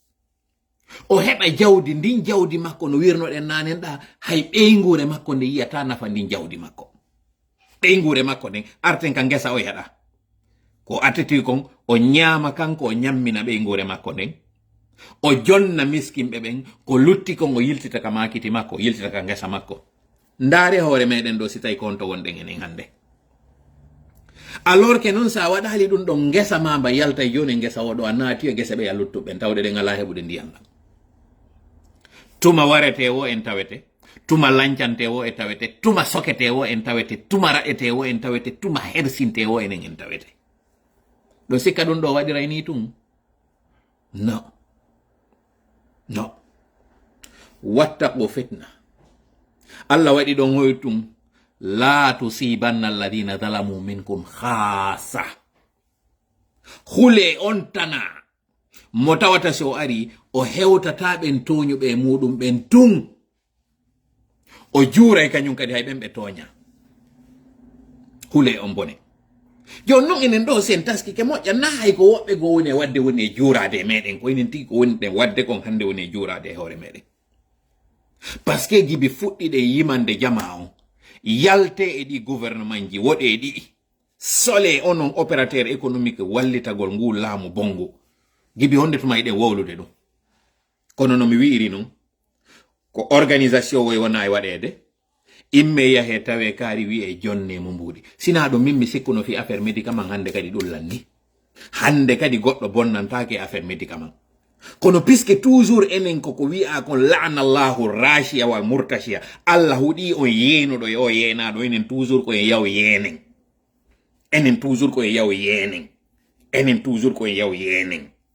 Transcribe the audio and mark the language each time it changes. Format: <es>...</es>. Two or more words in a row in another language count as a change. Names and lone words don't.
<ff>o heɓa jawdi ndin jawdi makko no wirnoɗen nanen ɗa hay ɓeygure makko nde yiyata nafa ndin jawdi makko ɓeygure makko nden arten ka ngesa o yaɗa ko attiti kon o ñaama kanko o ñammina ɓeygure makko nden o jonna miskinɓe ɓen ko lutti kon o yiltita ka makiti makko yiltita ka ngesa makko ndaare hoore meɗen ɗo si tawi konto wonɗen enen hannde</ff> <fr>alors que</fr> <ff>noon sa waɗali ɗum ɗon ngesa ma mba yalta joni ngesa oɗo a naati e gese ɓe a luttuɓen tawde ɗen ala heɓude ndiyam ɗam tuma warete wo en tawete tuma lancante wo e tawete tuma sokete wo en tawete tuma raɗete wo en tawete tuma hersinte wo enen en tawete ɗo sikka ɗum ɗo waɗiray ni tum no</ff> <ar>واتقوا فتنة</ar> <ff>Allah waɗi ɗon hoy tum</ff> <ar>لا تصيبن الذين ظلموا منكم خاصة</ar> <ff>hule on tana mo tawata so ari o hewtata ɓen toñuɓe muɗum ɓen tun o juuray kañum kadi hay ɓen ɓe toña hule on bone jon non enen ɗo sen taski ke moƴƴa na hay ko woɓɓe go woni e wadde woni e juurade e meɗen ko enen tigi ko woni ɗen wadde kon hande woni e juurade e hoore meɗen par ce que gibi fuɗɗiɗe yimande jama on yalte e ɗi gouvernement ji woɗe e ɗiɗi sole onon</ff> <fr>opérateur économique</fr> <ff>wallitagol ngu laamu bongo gibi honde tuma yiɗen wowlude ɗum kono no mi wi'iri non ko organisation woy wona e waɗede imme yahe tawe kaari wi'e jonne mo mbuɗi sina ɗum min mi sikkuno fi</ff> <fr>affaire médicament</fr> <ff>hande kadi ɗullan ni hande kadi goɗɗo bonnantake</ff> <fr>affaire médicament</fr> <ff>kono puisque toujours enen koko wi'a kon</ff> <ar>لعن الله الراشي والمرتشي</ar> <ff>Allah huɗi on yeenuɗo e o yeenaɗo enen toujours ko en yaw yeenen enen toujours ko en yaw yeenen enen toujours ko en yaw yeenen</ff>